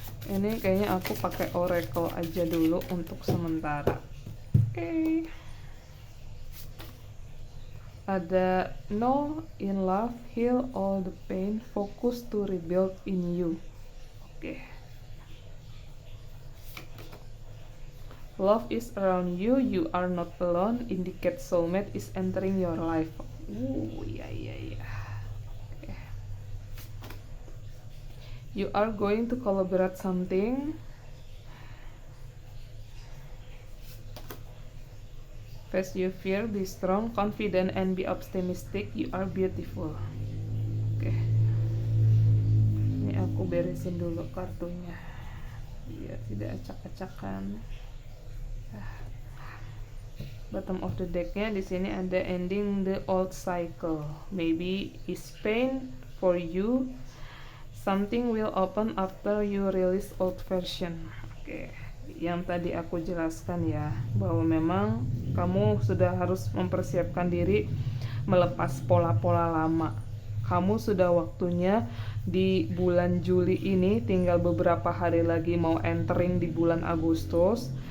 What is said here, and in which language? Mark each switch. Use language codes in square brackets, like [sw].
[id] Ini kayaknya aku pakai oracle aja dulu untuk sementara. Oke. [en] ada no in love, heal all the pain, focus to rebuild in you. Oke. Love is around you, you are not alone, indicate soulmate is entering your life. [id] Iya. Oke. [en] You are going to collaborate something. Face your fear, be strong, confident, and be optimistic. You are beautiful. Oke. [id] Ini aku beresin dulu kartunya biar tidak acak-acakan. [en] Bottom of the decknya [id] di sini ada [en] ending the old cycle. Maybe is pain for you. Something will open after you release old version. [id] Oke. Yang tadi aku jelaskan ya, bahwa memang kamu sudah harus mempersiapkan diri melepas pola-pola lama. Kamu sudah waktunya di bulan Juli ini, tinggal beberapa hari lagi mau entering di bulan Agustus.